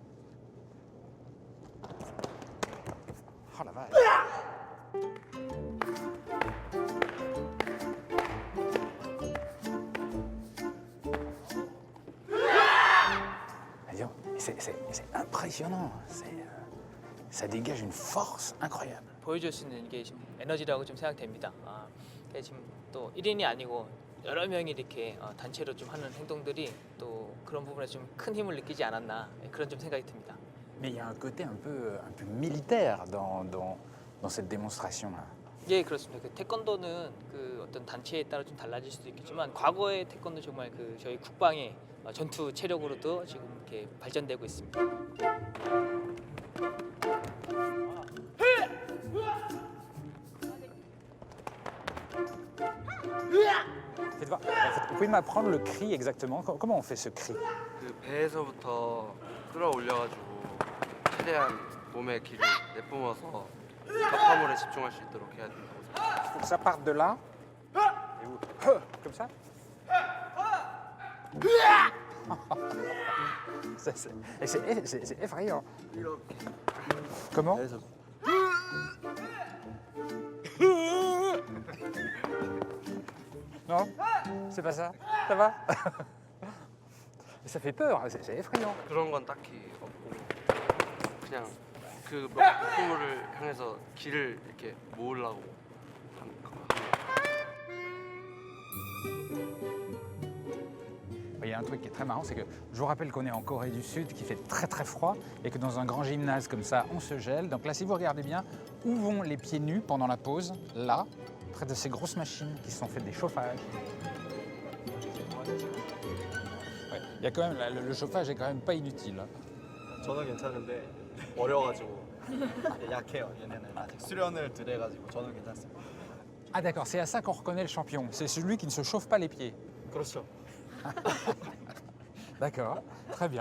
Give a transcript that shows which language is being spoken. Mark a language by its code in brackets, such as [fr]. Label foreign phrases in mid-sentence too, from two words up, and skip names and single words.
[fr] Oh la vache. C'est impressionnant. Ça dégage une force incroyable. [ko] 보여줄 수 있는 게 지금 에너지라고 좀 생각됩니다. 이게 지금 또 1인이 아니고 여러 명이 이렇게 단체로 좀 하는 행동들이 또 그런 부분에 좀 큰 힘을 느끼지 않았나 그런 좀 생각이 듭니다. [fr] Mais il y a un côté un peu militaire dans cette démonstration-là. [ko] 예, 그렇습니다. 그 태권도는 그 어떤 단체에 따라 좀 달라질 수도 있겠지만 과거의 태권도 정말 그 저희 국방의 전투 체력으로도 지금 이렇게 발전되고 있습니다. [fr] Vous pouvez m'apprendre le cri exactement? Comment on fait ce cri? [ko] 그 배에서부터 끌어올려가지고 최대한 몸에 기를 내뿜어서 격파물에 집중할 수 있도록 해야 된다고 생각합니다. [fr] Faut que ça parte de là. Et vous, comme ça. C'est effrayant. Comment? Non? C'est pas ça? Ça va? Ça fait peur, c'est effrayant. [ko] 그런 건 딱히 없고 그냥 그 목표물을 향해서 기를 이렇게 모으려고 하는 거. [fr] Il y a un truc qui est très marrant, c'est que je vous rappelle qu'on est en Corée du Sud, qui fait très très froid, et que dans un grand gymnase comme ça, on se gèle. Donc là, si vous regardez bien, où vont les pieds nus pendant la pause? Là, près de ces grosses machines qui sont faites des chauffages. Ouais, il y a quand même, le chauffage est quand même pas inutile. [ko] 저는 괜찮은데 어려가지고 약해요. 얘네는 아직 수련을 덜 해가지고 저는 괜찮습니다. [fr] Ah d'accord, c'est à ça qu'on reconnaît le champion. C'est celui qui ne se chauffe pas les pieds. [ko] 그렇죠. [fr] D'accord, très bien.